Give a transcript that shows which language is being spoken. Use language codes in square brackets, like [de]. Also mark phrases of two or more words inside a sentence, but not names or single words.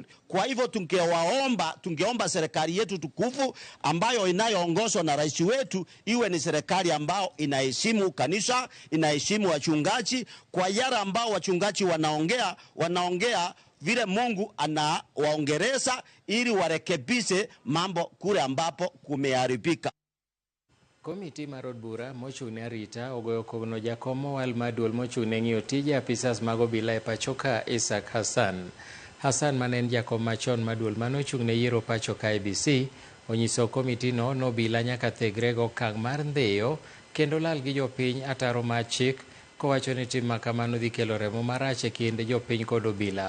[sw] Kwa hivyo tungeomba serikali yetu tukufu ambayo inayoongozwa na rais wetu iwe ni serikali ambao inaheshimu kanisa, inaheshimu wachungaji. Kwa yara ambao wachungaji wanaongea vile Mungu anawaongereza, ili warekebishe mambo kule ambapo kumeharibika. [luo] Komiti mar od bura mochung'ne arita ogoyo kogno jakom mowal maduol mochung'ne ng'iyo tije apisas mag obila e pacho ka Isaac Hassan. Hassan mane en jakom machon maduol manochung'ne yiero pacho ka IEBC onyiso komitino nobila nyaka thegre go okang' mar ndheyo kendo lal gi jopiny ataro mar chik, kowacho ni tim makamano dhi kelo remo marach e kind jopiny kod obila.